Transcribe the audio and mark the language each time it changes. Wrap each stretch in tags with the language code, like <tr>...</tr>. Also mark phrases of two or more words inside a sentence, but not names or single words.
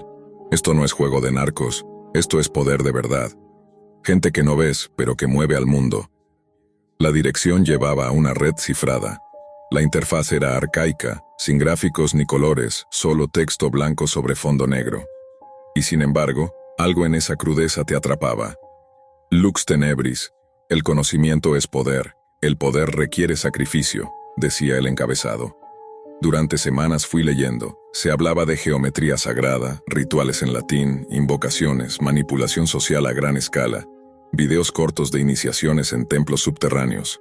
<es>Esto no es juego de narcos, esto es poder de verdad. Gente que no ves, pero que mueve al mundo. La dirección llevaba a una red cifrada. La interfaz era arcaica, sin gráficos ni colores, solo texto blanco sobre fondo negro. Y sin embargo, algo en esa crudeza te atrapaba. Lux Tenebris, el conocimiento es poder, el poder requiere sacrificio, decía el encabezado. Durante semanas fui leyendo. Se hablaba de geometría sagrada, rituales en latín, invocaciones, manipulación social a gran escala, videos cortos de iniciaciones en templos subterráneos.</es>